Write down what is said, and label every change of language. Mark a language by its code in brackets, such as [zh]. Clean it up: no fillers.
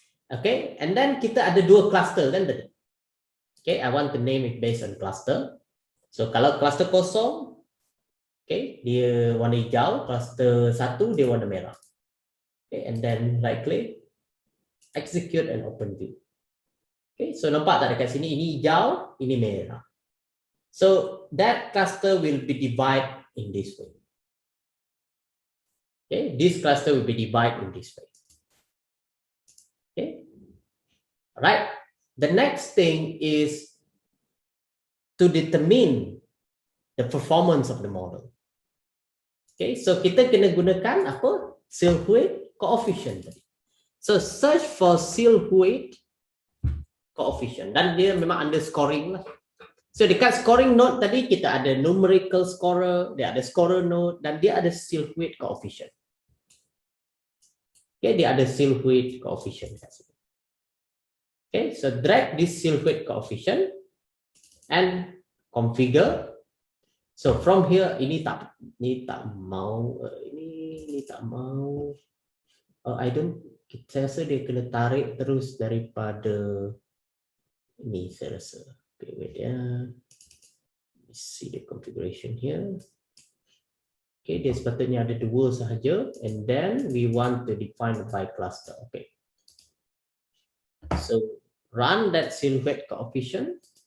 [ms] Okay, and then kita ada dua cluster kan tadi. Okay, [en] I want to name it based on cluster. [ms] So, kalau cluster kosong, okay, dia warna hijau, cluster 1 dia warna merah. [en] Okay, and then right click, execute and open view. [ms] Okay, so nampak tak dekat sini, ini hijau, ini merah. [en] So that cluster will be divided in this way. Okay, this cluster will be divided in this way. Okay, right. The next thing is to determine the performance of the model. [ms] Okay, so kita kena gunakan apa? Silhouette coefficient. [en] So search for silhouette coefficient [ms] dan dia memang [en] under scoring lah. [ms] So dekat scoring node tadi kita ada numerical scorer, dia ada scorer node dan dia ada silhouette coefficient. [en] Okay, [ms] dia ada silhouette coefficient. [en] Okay, so drag this silhouette coefficient and configure. [ms] So from here ini tak mau ini tak mau. [en] I don't. [ms] Saya rasa dia kena tarik terus daripada ini saya rasa. [en] Okay, wait ya. Let's see the configuration here. Okay, [ms] dia sepatutnya ada dua sahaja, [en] and then we want to define a by cluster. Okay. So run that silhouette coefficient.